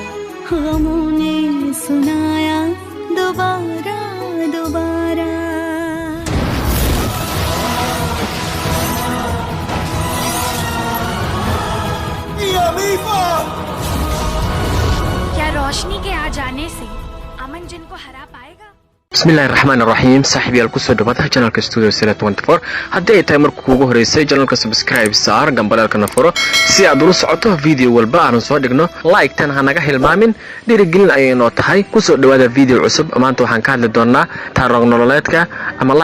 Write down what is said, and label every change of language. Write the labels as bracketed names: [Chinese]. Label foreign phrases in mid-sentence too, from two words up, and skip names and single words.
[Hindi] गमों ने सुनाया दोबारा दोबारा। क्या रोशनी के आ जाने से अमन जिनको हरा पाएगा? [Somali] bismillahirrahmanirrahim saaxiibayaal kusoo dhawaada channelka studio sila 24 haddii ay tahay marka kuugu horeysay channelka subscribe saar gambalaalkana furo si aad ula socoto video walba aan soo dhigno like tan ha naga hilmaamin dhiirigelin ayay noo tahay kusoo dhawaada video cusub maanta waxaan ka hadli doonaa taariikh nololeedka ama